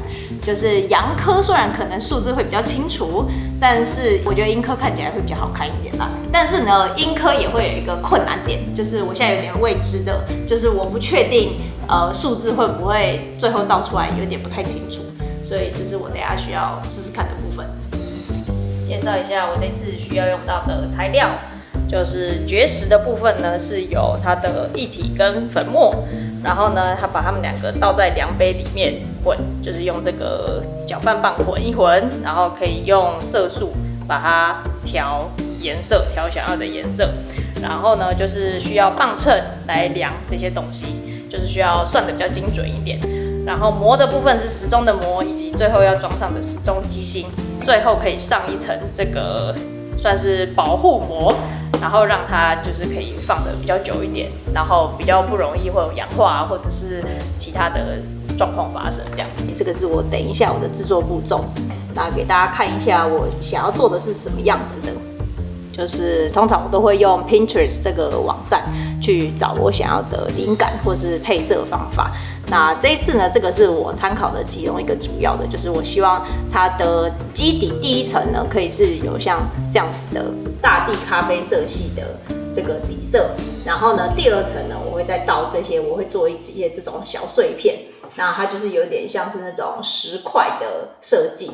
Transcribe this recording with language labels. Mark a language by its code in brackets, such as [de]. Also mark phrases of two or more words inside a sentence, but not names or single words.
[zh] 就是陽刻雖然可能數字會比較清楚，但是我覺得陰刻看起來會比較好看一點啦。但是呢，陰刻也會有一個困難點，就是我現在有點未知的，就是我不確定數字會不會最後倒出來有點不太清楚，所以這是我等一下需要試試看的部分。介紹一下我這次需要用到的材料，就是絕石的部分呢，是有它的液體跟粉末，然後呢，它把它們2個倒在量杯裡面混，就是用這個攪拌棒混一混，然後可以用色素把它調顏色，調想要的顏色。然後呢，就是需要磅秤來量這些東西，就是需要算得比较精準一點。然後膜的部分是時鐘的膜，以及最後要裝上的時鐘機芯，最後可以上一層這個算是保護膜，然後讓它就是可以放得比較久一點，然後比較不容易會有氧化或者是其他的狀況發生。這樣，這個是我等一下我的制作步驟，那給大家看一下我想要做的是什麼樣子的。就是通常我都會用 Pinterest 這個網站去找我想要的靈感或是配色方法。那這一次呢，這個是我參考的其中一個主要的，就是我希望它的基底第一層呢，可以是有像這樣子的大地咖啡色系的這個底色，然後呢，第2層呢，我會再倒這些，我會做一些這種小碎片，那它就是有點像是那種石塊的設計。